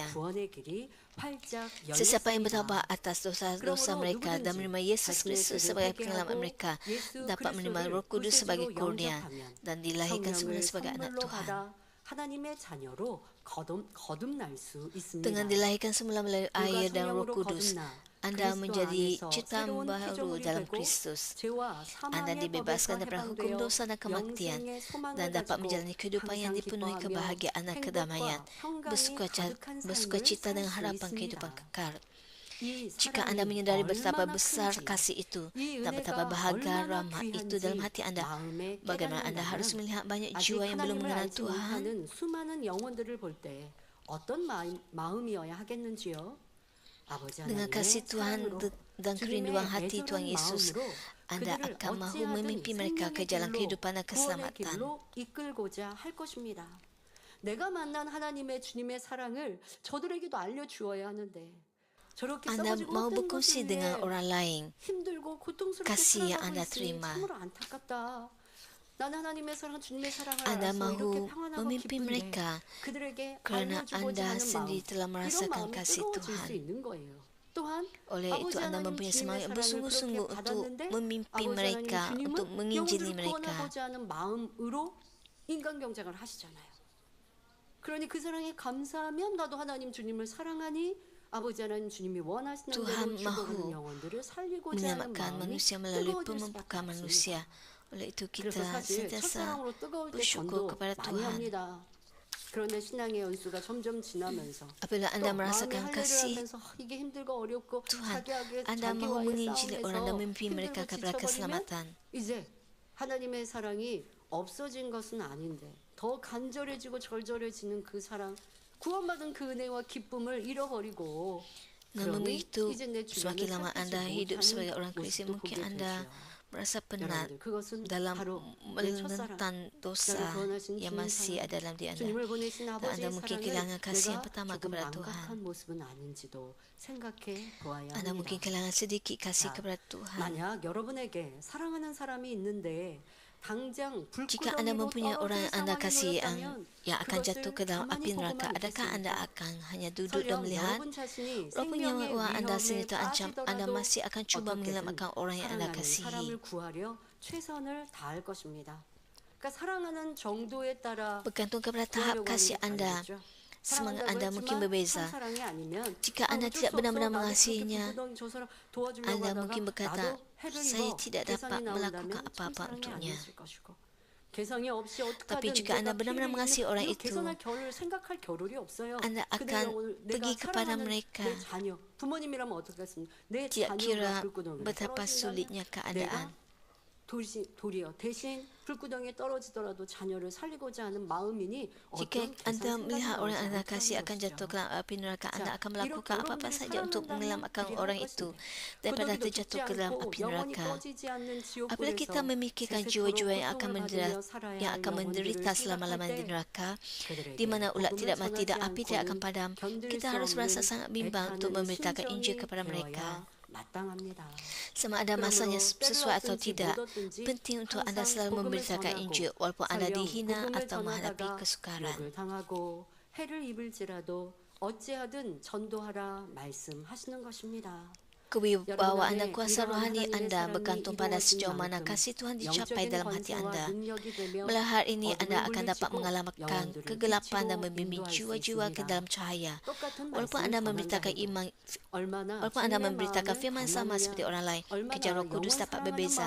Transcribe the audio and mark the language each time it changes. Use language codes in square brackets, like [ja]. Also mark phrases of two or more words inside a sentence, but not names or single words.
[ms] Sesiapa yang bertaubat atas dosa-dosa mereka dan menerima Yesus Kristus sebagai penyelamat mereka dapat menerima Roh Kudus sebagai kurnia dan dilahirkan semula sebagai anak Tuhan. Dengan dilahirkan semula melalui air dan Roh Kudus, Anda [ko] 그리스도 [ms] menjadi [ko] 안에서 [ms] ciptaan [ko] 새로운 [ms] baru [ko] 피조물이 [ms] dalam [ko] 되고 [ms] Kristus. [ko] 죄와 [ms] Anda [ko] 사망의 법에서 [ms] dibebaskan daripada hukum [ko] 해방되어 [ms] dosa dan kematian [ko] 영생의 [ms] dan [ko] 소망을 [ms] dapat [ko] 가지고 [ms] menjalani kehidupan yang [ko] 항상 [ms] dipenuhi [ko] 기뻐하며 [ms] kebahagiaan dan kedamaian, [ko] 행복과 평강이 가득한 삶을 [ms] bersukacita [ko] 살 [ms] dengan [ko] 수 [ms] harapan kehidupan [ko] 있습니다. [ms] kekal. [ko] 이 [ms] Jika Anda [ko] 사랑이 [ms] menyadari betapa [ko] 얼마나 [ms] besar [ko] 큰지, [ms] kasih itu [ko] 이 [ms] dan betapa [ko] 은혜가 [ms] bahagia [ko] 얼마나 [ms] rahmat itu dalam hati [ko] 귀한지 [ms] Anda, [ko] 마음에 [ms] bagaimana Anda harus [ko] 깨닫는다면 [ms] melihat banyak [ko] 아직 [ms] jiwa yang belum [ko] 하나님을 [ms] mengenal [ko] 알지 [ms] Tuhan? [ko] 못하는 수많은 영혼들을 볼 때 어떤 마음이어야 하겠는지요? 아버지 [ms] Dengan [ko] 하나님의 [ms] kasih Tuhan [ko] 사랑으로 [ms] dan kerinduan [ko] 주님의 [ms] hati Tuhan [ko] 애절한 [ms] Yesus, [ko] 마음으로 [ms] Anda [ko] 그들을 [ms] akan mahu [ko] 어찌하든 [ms] memimpi mereka ke [ko] 생명의 [ms] jalan [ko] 길로 [ms] kehidupan dan [ko] 구원의 [ms] keselamatan. [ko] 길로 이끌고자 할 것입니다. 내가 만난 하나님의 주님의 사랑을 저들에게도 알려주어야 하는데 저렇게 [ms] Anda [ko] 썩어지고 [ms] mau [ko] 헛된 [ms] berkongsi [ko] 것을 [ms] dengan [ko] 위해 [ms] orang lain [ko] 힘들고 고통스럽게 [ms] kasih yang [ko] 살아가고 [ms] Anda [ko] 있으니 [ms] terima. [ko] 참으로 안타깝다. 나는 하나님의 사랑, 주님의 사랑을 [ms] Anda [ko] 알아서 이렇게 [ms] mahu [ko] 평안하고 [ms] memimpi [ko] 기쁜데 [ms] mereka [ko] 그들에게 [ms] kerana [ko] 알려주고자 [ms] Anda [ko] 하는 마음, [ms] sendiri telah [ko] 이런 [ms] merasakan [ko] 마음이 [ms] kasih [ko] 뜨거워질 수 [ms] Tuhan. [ko] 있는 거예요. 또한 [ms] Oleh itu [ko] 아버지 [ms] Anda [ko] 하나님 [ms] mempunyai [ko] 주님의 [ms] semangat [ko] 사랑을 [ms] bersungguh-sungguh [ko] 그렇게 [ms] untuk [ko] 받았는데 [ms] memimpi [ko] 아버지 하나님 [ms] mereka, untuk [ko] 주님은 [ms] menginjili [ko] 영혼들을 [ms] mereka. [ko] 구원하고자 하는 마음으로 인간 경작을 하시잖아요. 그러니 그 사랑에 감사하면 나도 하나님 주님을 사랑하니 아버지 하나님 주님이 원하시는 [ms] Tuhan [ko] 대로 죽어가는 [ms] mahu [ko] 영혼들을 살리고자 하는 [ms] menyelamatkan [ko] 마음이 [ms] manusia melalui [ko] 뜨거워질 수밖에 [ms] pemumpukan [ko] 없습니다. [ms] manusia. Oleh itu [ko] 그래서 [ms] kita [ko] 사실 [ms] sentiasa [ko] 첫사랑으로 뜨거울 때 [ms] bersyukur [ko] 전도 [ms] kepada [ko] 많이 [ms] Tuhan. [ko] 합니다. 그런데 신앙의 연수가 점점 지나면서 [ms] Apabila Anda [ko] 또 마음이 [ms] merasakan [ko] 할례를 [ms] kasih [ko] 하면서 이게 힘들고 어렵고 [ms] Tuhan, [ko] 자기에게 [ms] Anda mahu [ko] 자기와의 [ms] menginjili orang dan [ko] 싸움에서 [ms] memimpi mereka [ko] 힘들고 [ms] kepada [ko] 지쳐버리면 [ms] keselamatan. [ko] 이제 하나님의 사랑이 없어진 것은 아닌데 더 간절해지고 절절해지는 그 사랑, 구원받은 그 은혜와 기쁨을 잃어버리고 [ms] Namun [ko] 그러니 [ms] begitu, [ko] 이제 내 [ms] semakin [ko] 주님을 [ms] lama [ko] 살피지 [ms] Anda hidup sebagai [ko] 못하는 [ms] orang Kristen, [ko] 모습도 [ms] mungkin [ko] 보게 [ms] Anda [ko] 되지요. [ms] merasa penat [ko] 여러분들 그것은 [ms] dalam [ko] 바로 내 첫사랑, [ms] menentang dosa [ko] 나를 구원하신 [ms] yang [ko] 주님 [ms] masih [ko] 사랑, [ms] ada dalam diri Anda. [ko] 주님을 보내신 [ms] Dan Anda [ko] 아버지의 [ms] mungkin [ko] 사랑을 [ms] kehilangan kasih yang [ko] 내가 [ms] pertama [ko] 조금 [ms] kepada [ko] 망각한 [ms] Tuhan. [ko] 모습은 아닌지도 생각해 보아야 [ms] Anda mungkin [ko] 합니다. [ms] kehilangan sedikit kasih [ko] 자, [ms] kepada Tuhan. [ko] 만약 여러분에게 사랑하는 사람이 있는데 당장 [ms] Jika Anda [ko] 불구덩이로 [ms] mempunyai orang [ko] 떨어질 [ms] yang Anda [ko] 상황에 [ms] kasih [ko] 놓였다면 [ms] yang akan jatuh ke dalam [ko] 가만히 [ms] api neraka, [ko] 보고만 [ms] adakah Anda [ko] 있겠습니까? [ms] akan hanya duduk dan [ko] 설령 [ms] melihat? [ko] 여러분 자신이 [ms] Walaupun nyawa [ko] 생명의 [ms] orang Anda sendiri [ko] 위험에 [ms] terancam, Anda [ko] 빠지더라도 [ms] masih akan cuba [ko] 어떻게든 [ms] menyelamatkan orang yang Anda [ko] 사랑하는 [ms] kasihi. [ko] 사람을 구하려 최선을 다할 것입니다. 그러니까 사랑하는 정도에 따라 [ms] Bergantung kepada tahap [ko] 구하려고 [ms] kasih [ko] 하는 게 [ms] Anda. [ko] 다르겠죠. [ms] Semangat [ko] 사랑한다고 [ms] Anda mungkin [ko] 했지만 [ms] berbeza. [ko] 참사랑이 아니면 [ms] Jika Anda [ko] 어쩔 [ms] tidak [ko] 수 없어. [ms] benar-benar [ko] 나도 [ms] mengasihinya, [ko] 저렇게 불구덩이 저 사람 도와주려고 [ms] Anda [ko] 하다가 [ms] mungkin berkata, [ko] 나도 해를 [ms] saya [ko] 입어. [ms] tidak dapat [ko] 개성이 [ms] melakukan [ko] 나온다면 [ms] apa-apa [ko] 참사랑이 [ms] untuknya. [ko] 아니었을 것이고 개성이 없이 [ms] Tapi [ko] 어떻게든 [ms] jika Anda [ko] 내가 [ms] benar-benar [ko] 피해를 [ms] mengasihi orang [ko] 입는 이 [ms] itu, [ko] 개선할 겨를 생각할 겨를이 없어요. [ms] Anda [ko] 그들의 [ms] akan [ko] 영혼을 내가 [ms] pergi kepada [ko] 사랑하는 [ms] mereka. [ko] 내 자녀, 부모님이라면 어떻겠습니까? 내 [ms] Tidak [ko] 자녀가 [ms] kira [ko] 불구덩이에 [ms] betapa [ko] 떨어진다면 [ms] sulitnya keadaan. [ko] 내가 도리어 대신 불구덩이에 떨어지더라도 자녀를 살리고자 하는 마음이니 [ms] Jika [ko] 어떤 [ms] Anda [ko] 계산 [ms] melihat [ko] 생각이 [ms] orang [ko] 나오지 [ms] Anda [ko] 않다는 [ms] kasih akan [ko] 것이죠. [ms] jatuh ke dalam api neraka, Anda akan [ko] 이렇게 [ms] melakukan apa-apa [ko] 여러분들이 [ms] saja untuk [ko] 사랑한다면 [ms] menyelamatkan [ko] 그리 할 [ms] orang itu [ko] 것인데 [ms] daripada [ko] 고독이도 [ms] terjatuh [ko] 죽지 [ms] ke dalam [ko] 않고 [ms] api [ko] 영원히 [ms] neraka. [ko] 꺼지지 않는 [ms] Apabila kita [ko] 지옥불에서 [ms] memikirkan [ko] 세세토록 [ms] jiwa-jiwa yang akan [ko] 고통을 받으며 살아야 [ms] yang [ko] 할 [ms] akan menderita [ko] 영혼들을 [ms] selama-lamanya di [ko] 생각할 때 [ms] neraka, [ko] 그들에게 [ms] di mana ulat [ko] 복음을 [ms] tidak mati dan [ko] 전하지 [ms] api tidak akan [ko] 않고는 [ms] padam, [ko] 견딜 [ms] kita [ko] 수 [ms] harus merasa [ko] 없는 [ms] sangat bimbang untuk [ko] 애타는 [ms] memberitakan Injil [ko] 심정이 [ms] kepada mereka. [ko] 되어야 마땅합니다. [ms] Sama ada masanya [ko] 그러므로 때를 [ms] sesuai atau [ko] 얻든지 [ms] tidak, [ko] 못 얻든지 [ms] penting untuk Anda [ko] 항상 [ms] selalu [ko] 복음을 [ms] memberitakan [ko] 전하고 [ms] Injil walaupun Anda [ko] 설령 [ms] dihina [ko] 복음을 [ms] atau menghadapi [ko] 전하다가 [ms] kesukaran. [ko] 욕을 당하고 해를 입을지라도 어찌하든 전도하라 말씀하시는 것입니다. [ms] Kewibawaan dan kuasa rohani Anda bergantung pada sejauh mana kasih Tuhan dicapai dalam hati Anda. Melalui hal ini, Anda akan dapat mengalahkan kegelapan dan membimbing jiwa-jiwa ke dalam cahaya. Walaupun Anda memberitakan firman sama seperti orang lain, kerja Roh Kudus dapat berbeza.